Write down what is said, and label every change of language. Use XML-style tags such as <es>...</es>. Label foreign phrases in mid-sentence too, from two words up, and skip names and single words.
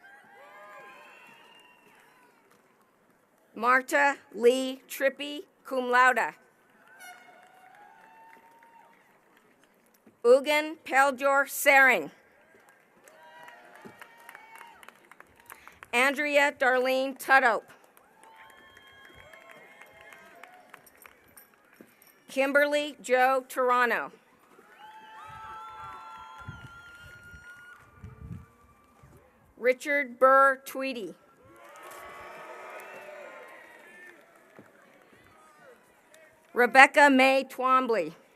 <en>Marta Lee Trippy,</en> <la>cum laude.</la> <en>Ugan Peljor Sering. Andrea Darlene Tuddope. Kimberly Joe Toronto. Richard Burr Tweedy. Rebecca May Twombly.</en>